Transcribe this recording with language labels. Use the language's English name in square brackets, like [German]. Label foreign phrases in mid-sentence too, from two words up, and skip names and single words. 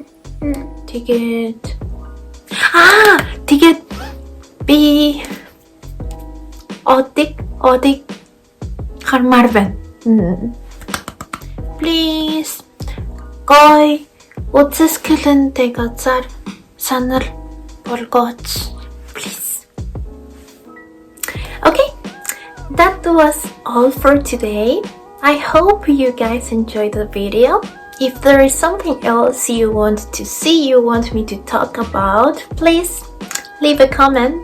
[Mongolian] тэгээд би одыг хармаар байна. Please гой үзэсгэлэнтэй газар санал болгооч. [English] Please. Okay, that was all for today. I hope you guys enjoyed the video. If there is something else you want to see, you want me to talk about, please leave a comment.